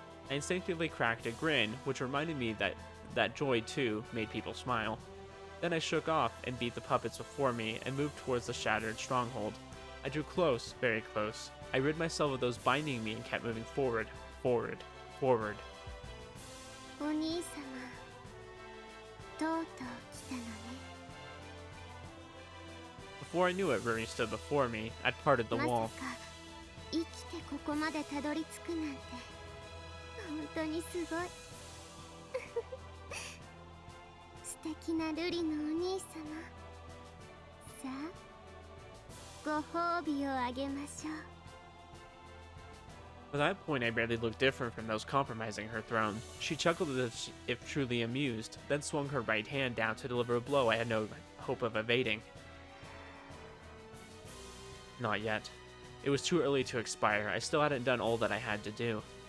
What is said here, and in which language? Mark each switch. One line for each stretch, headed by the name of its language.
English: I instinctively cracked a grin, which reminded me that joy too made people smile. Then I shook off and beat the puppets before me and moved towards the shattered stronghold. I drew close, very close. I rid myself of those binding me and kept moving forward, forward, forward.
Japanese: お兄様、とうとう来たのね。
English: Before I knew it, Ruri stood before me. I'd parted the
Japanese: まさ
English: wall.
Japanese: か生きてここまでたどり着くなんて本当にすごい。素敵な瑠璃のお兄様。さあ、ご褒美をあげましょう。
English: At that point, I barely looked different from those compromising her throne. She chuckled as if truly amused, then swung her right hand down to deliver a blow I had no hope of evading. Not yet. It was too early to expire. I still hadn't done all that I had to do.